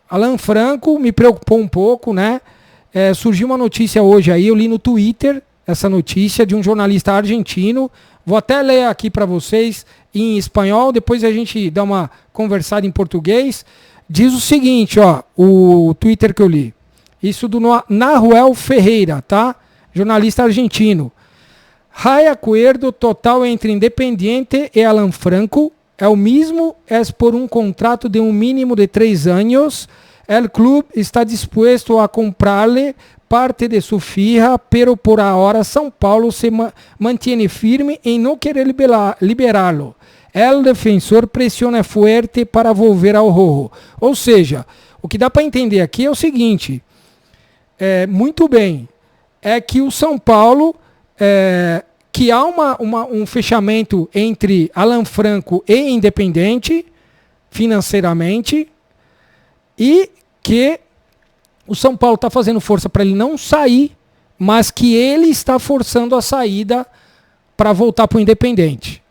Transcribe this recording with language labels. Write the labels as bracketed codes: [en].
[pt] Alan Franco me preocupou um pouco, né? Surgiu uma notícia hoje aí, eu li no Twitter essa notícia de um jornalista argentino. Vou até ler aqui para vocês em espanhol, depois a gente dá uma conversada em português. Diz o seguinte, ó, o Twitter que eu li. Isso do Nahuel Ferreira, tá? Jornalista argentino. [es] Hay acuerdo total entre Independiente e Alan Franco. El mismo es por un contrato de un mínimo de 3 años. El club está dispuesto a comprarle parte de su fija, pero por ahora São Paulo se mantiene firme en no querer liberarlo. El defensor pressiona fuerte para volver ao Rojo. [pt] Ou seja, o que dá para entender aqui é o seguinte, muito bem, é que o São Paulo, que há um fechamento entre Alan Franco e Independente, financeiramente, e que o São Paulo está fazendo força para ele não sair, mas que ele está forçando a saída para voltar para o Independente.